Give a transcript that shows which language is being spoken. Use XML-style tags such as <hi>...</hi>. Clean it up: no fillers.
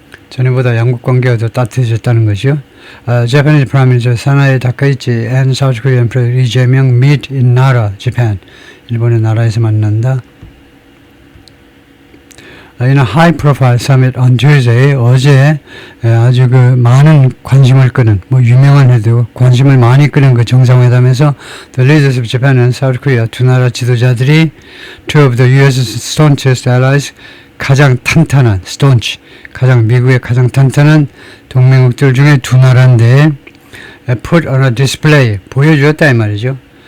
<ko>전에보다 양국 관계가 더 따뜻해졌다는 것이요.</ko> <en>Japanese Prime Minister Sanae Takaichi and South Korean President Lee Jae-myung meet in Nara, Japan.</en> <ko>일본의 나라에서 만난다.</ko> <en>In a high-profile summit on Tuesday,</en> <ko>어제 아주 많은 관심을 끄는, 유명한 해도 관심을 많이 끄는 그 정상회담에서</ko> <en>the leaders of Japan and South Korea,</en> <ko>두 나라 지도자들이</ko> <en>two of the U.S.'s staunchest allies,</en> <ko>가장 탄탄한, staunch, 미국의 가장 탄탄한 동맹국들 중에 두 나라인데,</ko> <en>put on a display,</en> <ko>보여주었다 이 말이죠.</ko>